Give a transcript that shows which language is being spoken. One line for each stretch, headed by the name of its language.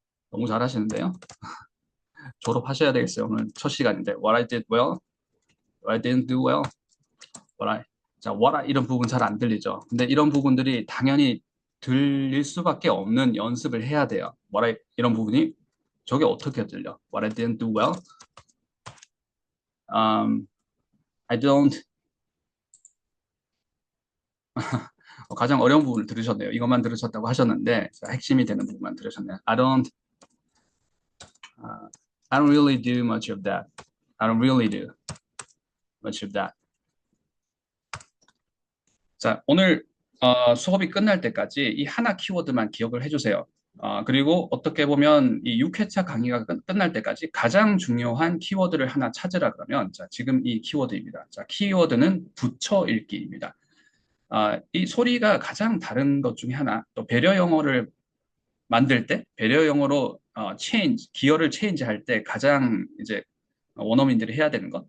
Korean: 너무 잘하시는데요? 졸업하셔야 되겠어요. 오늘 첫 시간인데 What I did well, what I didn't do well, 이런 부분 잘 안 들리죠? 근데 이런 부분들이 당연히 들릴 수밖에 없는 연습을 해야 돼요. 이런 부분이 저게 어떻게 들려?
English: What I didn't do well, I don't.
Korean: 가장 어려운 부분을 들으셨네요. 이것만 들으셨다고 하셨는데 핵심이 되는 부분만 들으셨네요.
English: I don't really do much of that. I don't really do much of that.
Korean: 자, 오늘 수업이 끝날 때까지 이 하나 키워드만 기억을 해주세요. 그리고 어떻게 보면 이 6회차 강의가 끝날 때까지 가장 중요한 키워드를 하나 찾으라 그러면 자, 지금 이 키워드입니다. 자, 키워드는 붙여 읽기입니다. 이 소리가 가장 다른 것 중에 하나, 또 배려 영어를 만들 때, 배려 영어로 기어를 체인지 할 때 가장 이제 원어민들이 해야 되는 것.